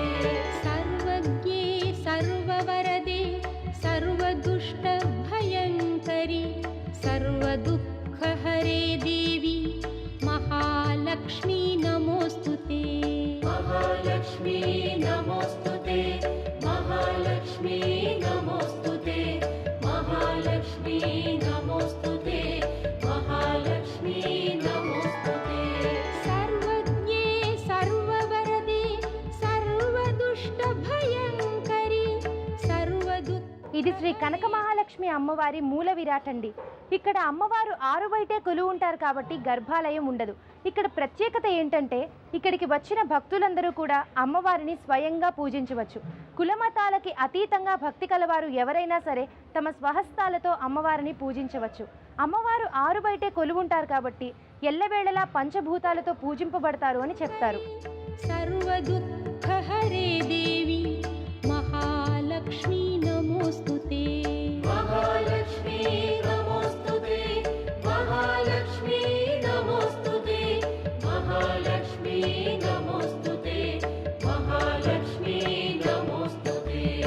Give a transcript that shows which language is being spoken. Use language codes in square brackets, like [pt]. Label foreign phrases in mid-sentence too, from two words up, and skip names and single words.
[sa] सर्वज्ञे सर्ववरदे सर्वदुष्टभयङ्करि सर्वदुःखहरे देवी महालक्ष्मी नमोस्तुते महालक्ष्मी नमोस्तुते महालक्ष्मी नमोस्तुते महालक्ष्मी नमोस्तुते महालक्ष्मी नमोस्तुते. सर्वज्ञे सर्ववरदे सर्वदुष्टभयङ्करि सर्वदुःख. [te] ఇది శ్రీ కనక మహాలక్ష్మి అమ్మవారి మూల విరాట్ అండి. ఇక్కడ అమ్మవారు 6 బయటే కొలువు ఉంటారు కాబట్టి గర్భాలయం ఉండదు. ఇక్కడ ప్రత్యేకత ఏంటంటే ఇక్కడికి వచ్చిన భక్తులందరూ కూడా అమ్మవారిని స్వయంగా పూజించవచ్చు. కులమతాలకి అతీతంగా భక్తి కలవారు ఎవరైనా సరే తమ స్వహస్తాలతో అమ్మవారిని పూజించవచ్చు. అమ్మవారు 6 బయటే కొలువు ఉంటారు కాబట్టి ఎల్లవేళలా పంచభూతాలతో పూజింపబడతారు అని చెప్తారు. [sa] सर्वदुःखहरे देवी महालक्ष्मी नमोस्तुते महालक्ष्मी नमोस्तुते महालक्ष्मी नमोस्तुते महालक्ष्मी नमोस्तुते महालक्ष्मी नमोस्तुते.